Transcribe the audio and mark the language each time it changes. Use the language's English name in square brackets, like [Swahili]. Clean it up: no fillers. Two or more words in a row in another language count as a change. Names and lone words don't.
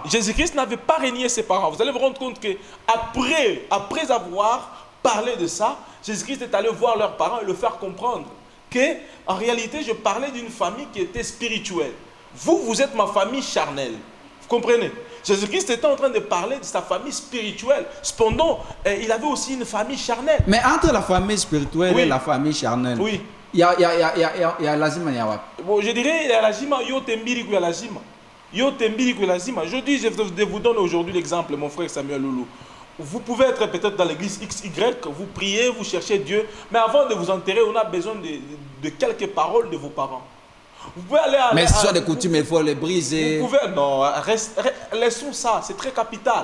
[French] Jésus-Christ n'avait pas renié ses parents. Vous allez vous rendre compte que après avoir parlé de ça, Jésus-Christ est allé voir leurs parents et leur faire comprendre que, en réalité, je parlais d'une famille qui était spirituelle. Vous êtes ma famille charnelle. Vous comprenez? Jésus-Christ était en train de parler de sa famille spirituelle. Cependant, il avait aussi une famille charnelle. Mais entre la famille spirituelle et la famille charnelle, oui. Il y a lazima ya. Bon, je dirais il y a lazima yo tembiri ku ya lazima. Yo tembiri ku lazima. Je dis, je vous donne aujourd'hui l'exemple, mon frère Samuel Loulou. Vous pouvez être peut-être dans l'église XY, vous priez, vous cherchez Dieu, mais avant de vous enterrer, on a besoin de quelques paroles de vos parents. Vous pouvez aller Mais ce sont des coutumes, il faut les briser. Vous pouvez, non, laissons ça, c'est très capital.